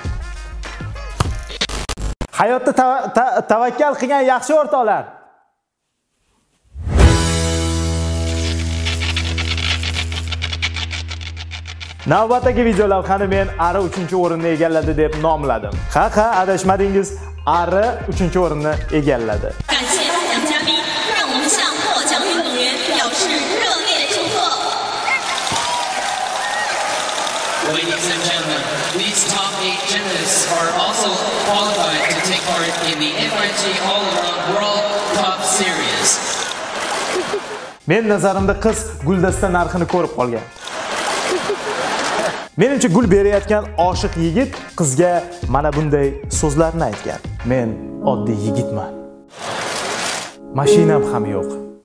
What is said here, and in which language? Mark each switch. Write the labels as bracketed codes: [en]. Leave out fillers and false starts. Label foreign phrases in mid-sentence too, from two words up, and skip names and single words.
[uz] Hayotda tavakkal qilgan yaxshi o'rtoqlar. Navbatdagi video lavhani men Ari 3-o'rinni egalladi deb nomladim. Ha, adashmadingiz, Ari 3-o'rinni egalladi. [zh] 感谢颁奖嘉宾，让我们向获奖运动员表示热烈祝贺。 [en] Ladies and gentlemen, these top 8 gymnasts are also qualified to take part in the FIG All-Around World Cup Series. [uz] Men nazarimda qiz guldasta narxini ko'rib qolgan. Menimcha gul berayotgan oshiq yigit qizga mana bunday so'zlarni aytgan. Men oddiy yigitman. Mashinam ham yo'q.